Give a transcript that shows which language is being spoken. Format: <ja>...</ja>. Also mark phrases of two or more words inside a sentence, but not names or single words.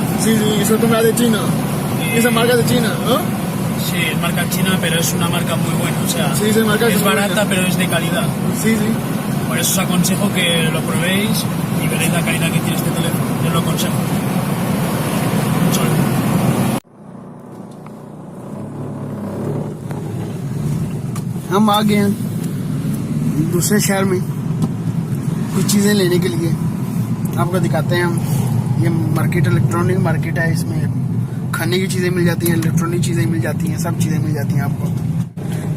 <es>Sí, eso es de China. Esa marca de China, ¿no? Sí, es marca china, pero es una marca muy buena. O sea, Sí, esa marca es es muy barata, buena. pero es de calidad. Sí. Por eso os aconsejo que lo probéis y veréis la calidad que tiene este teléfono. Yo os lo aconsejo. Un saludo.</es> <hi>हम आ गए हैं दूसरे शहर में कुछ चीज़ें लेने के लिए। आपको दिखाते हैं हम। ये</hi> <en>market electronic market</en> <hi>है, इसमें खाने की चीज़ें मिल जाती हैं, इलेक्ट्रॉनिक चीज़ें मिल जाती हैं, सब चीज़ें मिल जाती हैं आपको।</hi>